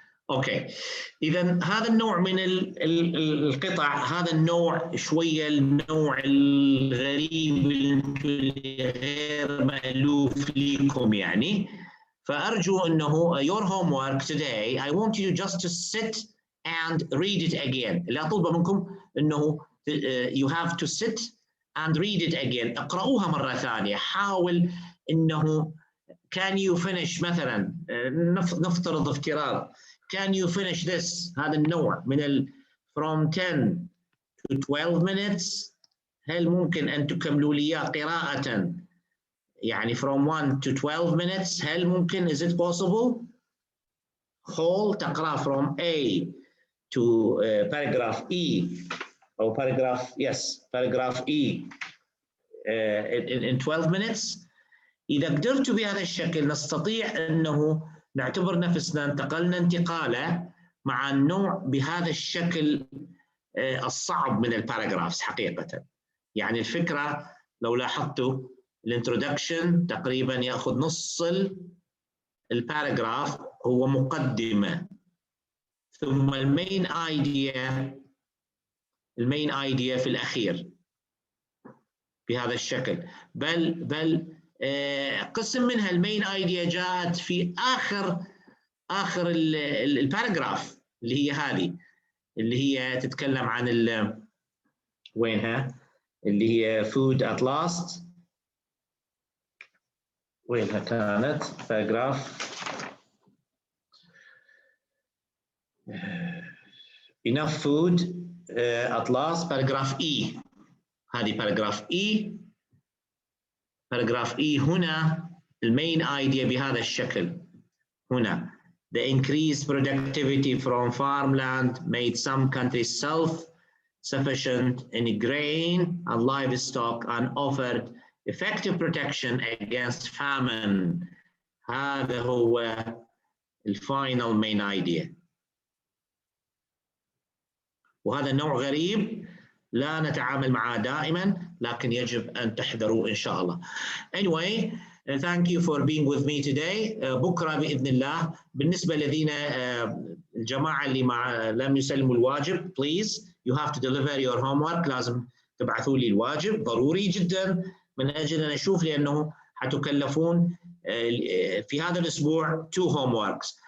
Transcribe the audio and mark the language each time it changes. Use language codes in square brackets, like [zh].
[ar] اوكي، اذا هذا النوع من القطع، هذا النوع شويه النوع الغريب اللي غير مألوف لكم يعني. فارجو انه [en] your homework today I want you just to sit and read it again. [ar] اللي اطلبه منكم انه [en] you have to sit and read it again. [ar] اقرأوها مرة ثانية. حاول انه [en] can you finish [ar] مثلا، نفترض افتراض [en] can you finish this، [ar] هذا النوع من [en] from 10 to 12 minutes. [ar] هل ممكن ان تكملوا لي قراءة يعني [en] from 1 to 12 minutes؟ [ar] هل ممكن؟ [en] is it possible؟ whole [ar] تقرأ [en] from A to paragraph E أو paragraph paragraph E in 12 minutes. [ar] إذا قدرتوا بهذا الشكل نستطيع أنه نعتبر نفسنا انتقلنا انتقالة مع النوع بهذا الشكل الصعب من الباراجرافز حقيقة. يعني الفكرة لو لاحظتوا الانترودكشن تقريبا يأخذ نص الباراجراف هو مقدمة، ثم المين ايديا في الأخير بهذا الشكل. بل قسم منها المين ايديا جاءت في آخر الباراجراف اللي هي هذه، اللي هي تتكلم عن وينها، اللي هي [en] food at last. [ar] وينها كانت باراجراف [en] enough food at last [ar] باراجراف E. هذه باراجراف E. باراجراف E هنا المين ايديا بهذا الشكل. [en] هنا the increased productivity from farmland made some countries self-sufficient in grain and livestock and offered effective protection against famine. [ar] هذا هو الفاينل مين ايديا. وهذا نوع غريب لا نتعامل معه دائما، لكن يجب أن تحذروا إن شاء الله. [en] Anyway, thank you for being with me today. [ar] بكرة بإذن الله بالنسبة للذين الجماعة اللي لم يسلموا الواجب [en] please you have to deliver your homework. [ar] لازم تبعثوا لي الواجب ضروري جدا من أجل أن أشوف، لأنه حتكلفون في هذا الأسبوع 2 homeworks.